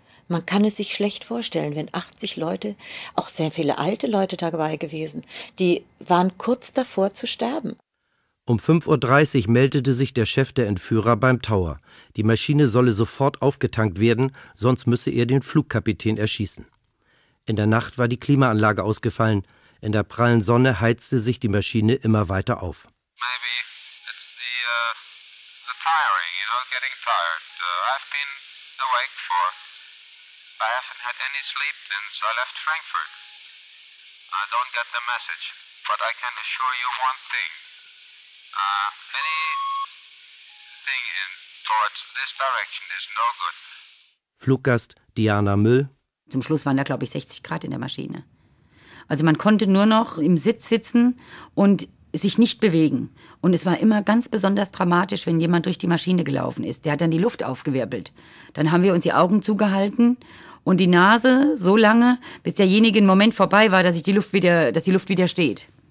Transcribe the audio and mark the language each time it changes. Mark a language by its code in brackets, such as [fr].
[de] Man kann es sich schlecht vorstellen, wenn 80 Leute, auch sehr viele alte Leute dabei gewesen, die waren kurz davor zu sterben. Um 5.30 Uhr meldete sich der Chef der Entführer beim Tower. Die Maschine solle sofort aufgetankt werden, sonst müsse er den Flugkapitän erschießen. In der Nacht war die Klimaanlage ausgefallen. In der prallen Sonne heizte sich die Maschine immer weiter auf. [en] Maybe it's the tiring, you know, getting tired. I've been awake for I haven't had any sleep since I left Frankfurt. I don't get the message, but I can assure you one thing. Anything in towards this direction is no good. [de] Fluggast Diana Müll. Zum Schluss waren da, glaube ich, 60 Grad in der Maschine. Also man konnte nur noch im Sitz sitzen und sich nicht bewegen. Und es war immer ganz besonders dramatisch, wenn jemand durch die Maschine gelaufen ist. Der hat dann die Luft aufgewirbelt. Dann haben wir uns die Augen zugehalten und die Nase so lange, bis derjenige einen Moment vorbei war, dass die Luft wieder steht.